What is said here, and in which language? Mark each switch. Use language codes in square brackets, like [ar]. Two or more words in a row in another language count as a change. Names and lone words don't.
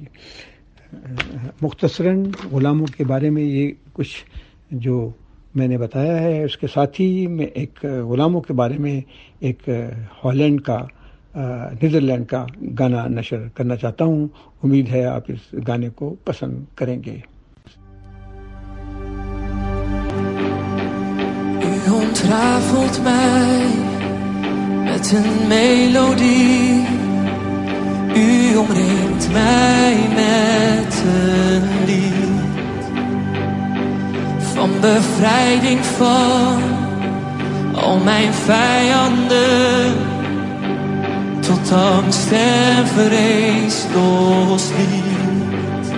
[ur] مختصراً غلاموں کے بارے میں یہ کچھ جو میں نے بتایا ہے، اس کے ساتھ ہی میں ایک غلاموں کے بارے میں ایک ہالینڈ کا نیدرلینڈ کا گانا نشر کرنا چاہتا ہوں۔ امید ہے آپ اس گانے کو پسند کریں گے۔ [nl] U ontrafelt mij met een melodie. U omringt mij met een lied van bevrijding van al mijn vijanden, tot angst en vrees losliet.